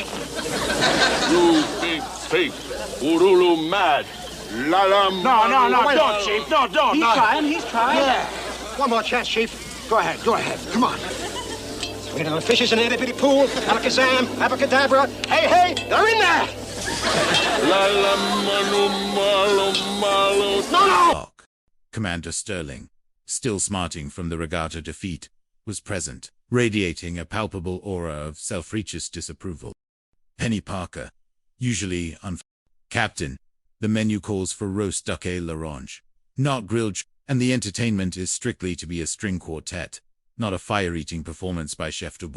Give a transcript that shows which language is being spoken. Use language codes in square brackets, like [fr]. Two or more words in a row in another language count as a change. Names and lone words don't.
[en] You big fake. Urulu mad. La la. No, don't, Chief. No, don't. He's trying. Yeah. One more chance, Chief. Go ahead. Come on. Sweet little fishes in the itty-bitty pool. Alakazam, abracadabra. Hey, they're in there! La la manu malo. No! Commander Sterling, still smarting from the regatta defeat, was present, radiating a palpable aura of self-righteous disapproval. Penny Parker, usually Captain, the menu calls for roast duck à l'orange, not grilled, and the entertainment is strictly to be a string quartet, not a fire-eating performance by Chef Dubois.